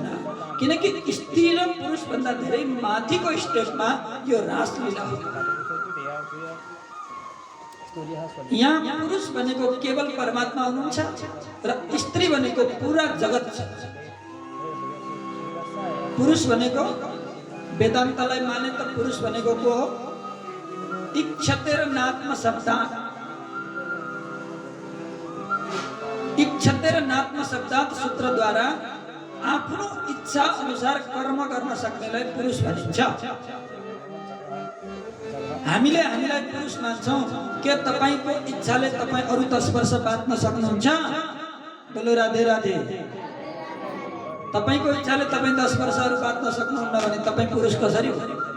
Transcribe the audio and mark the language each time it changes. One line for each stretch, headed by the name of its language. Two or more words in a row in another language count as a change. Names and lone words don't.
Nepali: किनकि स्त्री र पुरुष भन्दा धेरै माथिको स्टेजमा यो रासलीला हो। यहाँ पुरुष भनेको केवल परमात्मा हुनुहुन्छ र स्त्री भनेको पूरा जगत छ। पुरुष भनेको वेदान्तलाई माने त पुरुष भनेको को हो?
Sanskrit: इक्षतेरनात्म शब्दात्, इक्षतेरनात्म शब्दात्
Nepali: सूत्रद्वारा आफ्नो इच्छा अनुसार कर्म गर्न सक्नेलाई पुरुष भनिन्छ। हामीले हामीलाई पुरुष मान्छौँ। के तपाईँको इच्छाले तपाईँ अरू 10 वर्ष बाँच्न सक्नुहुन्छ? बोलो राधे राधे। तपाईँको इच्छाले तपाईँ 10 वर्षहरू बाँच्न सक्नुहुन्न भने तपाईँ पुरुष कसरी हो?